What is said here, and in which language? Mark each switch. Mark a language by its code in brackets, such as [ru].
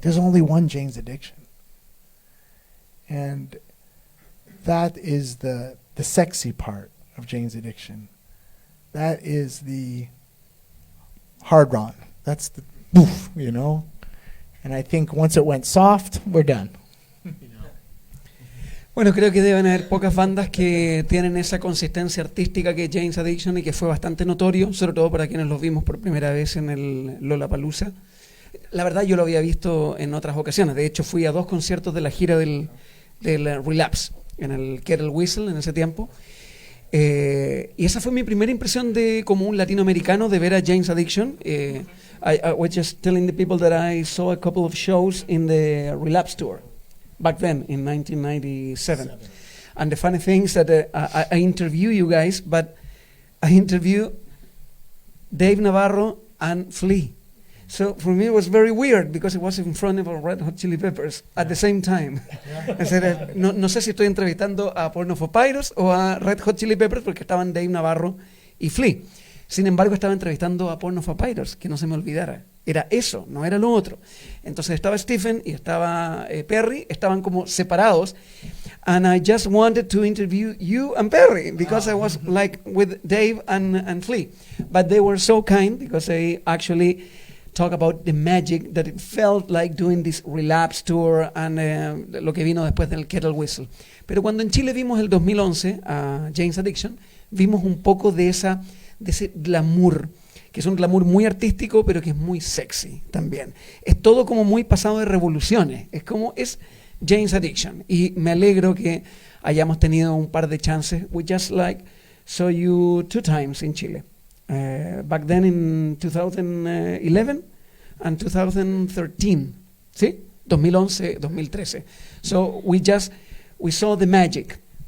[en] There's only one Jane's Addiction. And that is the sexy part of Jane's Addiction. That is the hard run. That's the boof, you know. And I think once it went soft, we're done. [es] Bueno, creo que deben haber pocas bandas que tienen esa consistencia artística que Jane's Addiction y que fue bastante notorio, sobre todo para quienes los vimos por primera vez en el Lollapalooza. La verdad yo lo había visto en otras ocasiones, de hecho fui a 2 conciertos de la gira del Relapse, en el Kettle Whistle en ese tiempo, y esa fue mi primera impresión de como un latinoamericano de ver a Jane's Addiction. [en] I was just telling the people that I saw a couple of shows in the Relapse tour back then in 1997. And the funny thing is that I interview you guys, but I interview Dave Navarro and Flea. So for me it was very weird because it was in front of Red Hot Chili Peppers at the same time. I said, [es] no sé si estoy entrevistando a Porno for Pyros o a Red Hot Chili Peppers porque estaban Dave Navarro y Flea. Sin embargo, estaba entrevistando a Porno for Pyros, que no se me olvidara. Era eso, no era lo otro. Entonces estaba Stephen y estaba Perry, estaban como separados. [en] And I just wanted to interview you and Perry because I was like with Dave and Flea. But they were so kind because they actually talk about the magic that it felt like doing this Relapse tour and [es] lo que vino después del Kettle Whistle. Pero cuando en Chile vimos el 2011 a Jane's Addiction, vimos un poco de ese glamour, que es un glamour muy artístico, pero que es muy sexy también. Es todo como muy pasado de revoluciones. Es Jane's Addiction. Y me alegro que hayamos tenido un par de chances. [en] We just like saw you 2 times in Chile. Back then in 2011 and 2013. [es] ¿Sí? [en] 2011, 2013. So we saw the magic.